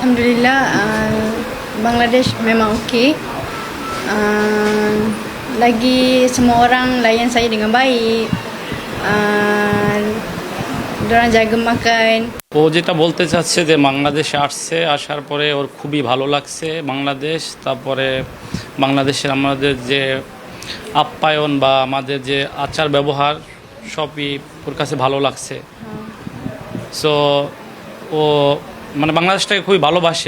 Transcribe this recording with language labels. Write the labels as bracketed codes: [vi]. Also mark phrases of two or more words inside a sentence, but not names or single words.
[ms] Alhamdulillah, Bangladesh memang okey. Lagi semua orang layan saya dengan baik. Diorang jaga makan. [bn] ও যেটা বলতে চাচ্ছে যে বাংলাদেশে আসছে, আসার পরে ওর খুবই ভালো লাগছে বাংলাদেশ। তারপরে বাংলাদেশের আমাদের যে আপ্যায়ন বা আমাদের যে আচার ব্যবহার সবই ওর কাছে ভালো লাগছে। সো ও মানে বাংলাদেশটাকে খুবই ভালোবাসে।